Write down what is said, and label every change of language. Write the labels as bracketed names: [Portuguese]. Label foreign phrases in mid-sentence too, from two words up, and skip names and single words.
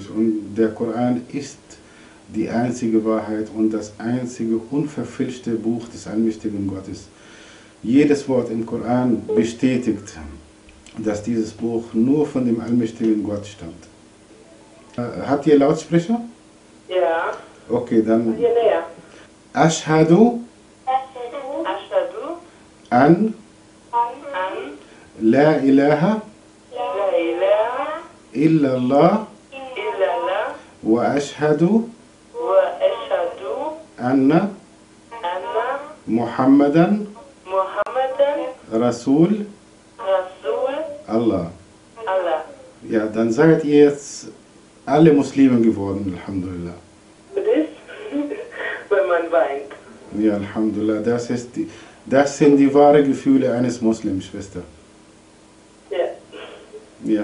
[German] Und der Koran ist die einzige Wahrheit und das einzige unverfälschte Buch des allmächtigen Gottes. Jedes Wort im Koran bestätigt, dass dieses Buch nur von dem allmächtigen Gott stammt. Habt ihr Lautsprecher? Ja. Okay, dann. Hier näher. [Arabic] أشهد أن لا إله إلا الله وأشهد أن محمدا رسول الله. [German] Ja, dann seid ihr jetzt alle Muslime geworden, Alhamdulillah. weint. Ja, Alhamdulillah, das sind die wahren Gefühle eines Muslims, Schwester. Ja. Ja.